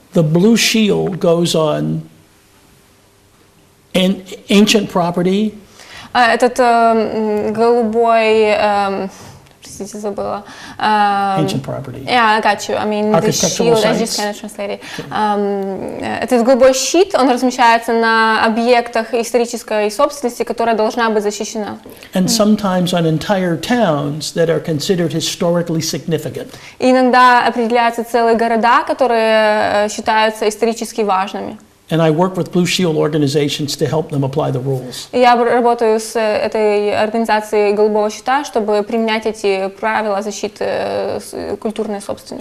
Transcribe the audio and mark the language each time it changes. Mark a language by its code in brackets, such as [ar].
[en] The Blue Shield goes on ancient property. [ru] Этот голубой, простите, забыла. [en] Ancient property. Yeah, I got you. I mean, the shield, I just kind of translated. [ru] Этот голубой щит, он размещается на объектах исторической собственности, которая должна быть защищена. [en] And sometimes on entire towns that are considered historically significant. [ru] И иногда определяются целые города, которые считаются исторически важными. [en] And I work with Blue Shield organizations to help them apply the rules. [ru] Я работаю с этой организацией Голубого Щита, чтобы применять эти правила защиты культурной собственности.